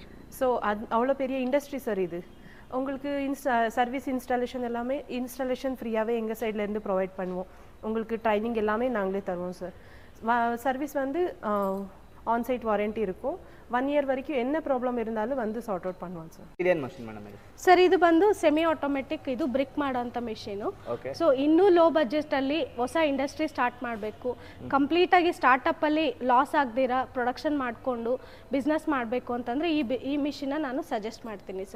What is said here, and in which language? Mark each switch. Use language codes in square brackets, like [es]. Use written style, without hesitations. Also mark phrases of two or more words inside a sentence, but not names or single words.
[ta] ஸோ அது அவ்வளோ பெரிய இண்டஸ்ட்ரி சார் இது. உங்களுக்கு [en] service installation [ta] எல்லாமே இன்ஸ்டாலேஷன் ஃப்ரீயாகவே எங்கள் சைட்லேருந்து ப்ரொவைட் பண்ணுவோம். உங்களுக்கு ட்ரைனிங் எல்லாமே நாங்களே தருவோம் சார். சர்வீஸ் வந்து [en] onsite warranty [ta] இருக்கும். 1 year வரைக்கும் என்ன ப்ராப்ளம் இருந்தாலும் வந்து [en] sort out [ta] பண்ணுவோம் ಸರ್. [kn] ಇದೇನು [en] machine madam [kn] ಇದು? ಸರ್ ಇದು ಬಂದು [en] semi automatic, [kn] ಇದು ಬ್ರಿಕ್ ಮಾಡೋಂಥ ಮೆಷಿನು. ಸೊ ಇನ್ನೂ [en] low budget [kn] ಹೊಸ [en] industry start [kn] ಮಾಡಬೇಕು, ಕಂಪ್ಲೀಟಾಗಿ ಸ್ಟಾರ್ಟಪ್ಪಲ್ಲಿ ಲಾಸ್ ಆಗದಿರಾ ಪ್ರೊಡಕ್ಷನ್ ಮಾಡಿಕೊಂಡು ಬಿಸ್ನೆಸ್ ಮಾಡಬೇಕು ಅಂತಂದರೆ ಈ ಮಿಷಿನ ನಾನು ಸಜೆಸ್ಟ್ ಮಾಡ್ತೀನಿ ಸರ್.